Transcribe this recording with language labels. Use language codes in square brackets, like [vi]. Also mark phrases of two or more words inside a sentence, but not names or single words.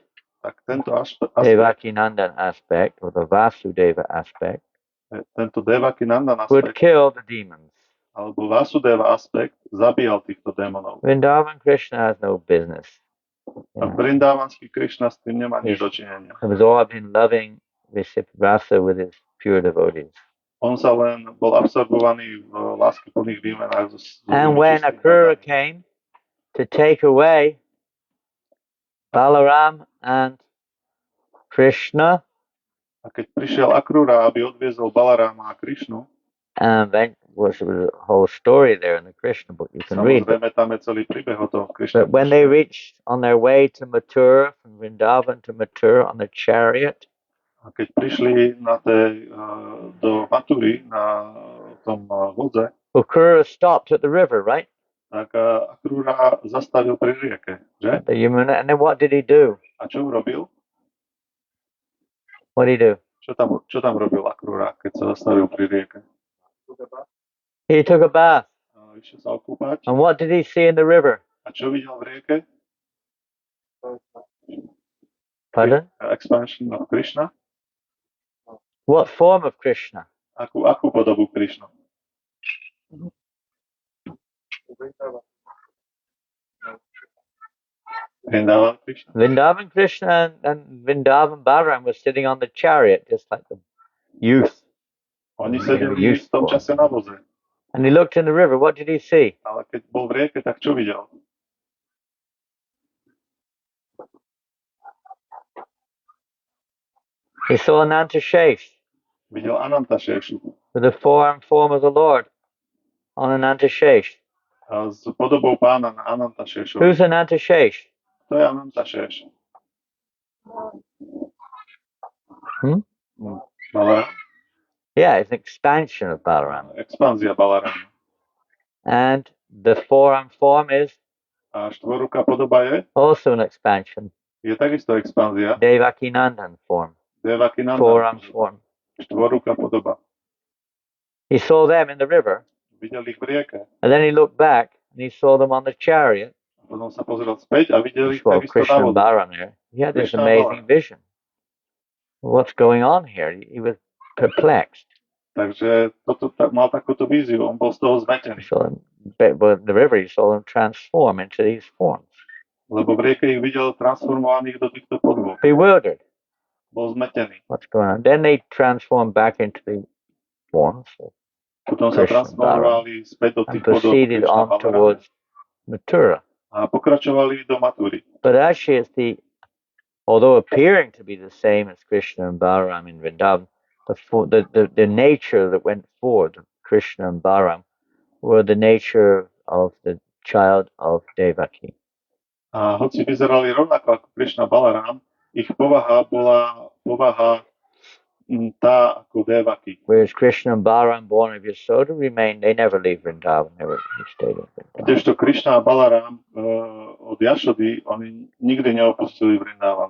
[sk] tak tento aspekt, [en] Devakinandan aspect, or the Vasudeva aspect, [sk] tento Devakinandan [en] would [sk] aspekt, [en] kill the demons. [sk] alebo Vasudeva aspekt, zabíjal týchto démonov. [en] Vrindavan Krishna has no business. [sk] A Vrindavanský Krishna s tým nemá nič dočinenia. [en] Absorbed in loving rasa with his pure devotees. [sk] On sa len bol absorbovaný v láskyplných výmenách. [en] And when Akrura came to take away Balaram and Krishna, [sk] A keď prišiel Akrura, aby odviezol Balarama a Krišnu, [en] and then was a whole story there in the Krishna book, you can read. [sk] samozrejme tam je celý príbeh o tom Krišne. [en] But when they reached on their way to Mathura, from Vrindavan to Mathura on the chariot, [sk] A keď prišli na do Matúry na tom vodze, [en] Akrura stopped at the river, right? [sk] tak Akrura zastavil pri rieke, že? [en] The Yamuna, and then what did he do? [sk] A čo urobil? [en] What did he do? [sk] Čo tam robil Akrura, keď sa zastavil pri rieke? [en] He took a bath. [sk] Išiel sa okúpať. [en] And what did he see in the river? [sk] A čo videl v rieke? [en] Pardon? Expansion of Krishna. What form of Krishna? [sk] Akú podobu Krishna? Vrindavan Krishna. [en] Vrindavan Krishna and Vrindavan Balaram was sitting on the chariot, just like the youth. [sk] Oni sedeli v tom čase na voze. [en] And he looked in the river. What did he see? [sk] Ale keď bol v rieke, tak čo videl? [en] He saw Ananta Shesh [sk] Videl Ananta Šešu. [en] with the form of the Lord on Ananta Shesh. [sk] A s podobou pána na Ananta Šešu. [en] Who's Ananta Shesh? [sk] To je Ananta Šeš. Balaram. [en] Yeah, it's an expansion of Balaram. [sk] Expanzia Balarama. [en] And the form is [sk] A štvoruká podoba [en] also an expansion. [sk] je takisto expanzia. [en] Devakinandan form. [sk] Devakinanda. [en] Form. [sk] Štvoruká podoba. [en] He saw them in the river. [sk] Videl ich v rieke. [en] And then he looked back and he saw them on the chariot. [sk] Potom sa pozrel späť a videl ich [en] Well, [sk] takisto na [en] Krishna and [sk] vode. [en] Balaram there. He had this [sk] Krishna a [en] amazing [sk] Balaram. [en] vision. What's going on here? He was perplexed. [sk] Takže mal takúto víziu, on bol z toho zmetený. [en] He saw them, but in the river he saw them transform into these forms. [sk] Lebo v rieke ich videl transformovaných do týchto podôb. [en] Bewildered. [sk] Bol zmetený. [en] What's going on? Then they transformed back into the forms of [sk] Potom sa [en] Krishna and Balaram [sk] transformovali späť do [en] and [sk] tých podôb [en] proceeded [sk] Krishna [en] on [sk] Balarama [en] towards Mathura. [sk] a pokračovali do Matúry. [en] But actually, although appearing to be the same as Krishna and Balaram in Vrindavan, the nature that went forward of Krishna and Balaram were the nature of the child of Devaki. [sk] A hoci vyzerali rovnako ako Krishna Balaram, ich povaha bola povaha tá ako Devaki. [en] Whereas Krishna and Balaram, born of Yasoda, they never leave Vrindavan. They stayed in Vrindavan. [sk] Kdežto Krishna a Balaram od Jašody, oni nikdy neopustili Vrindavan.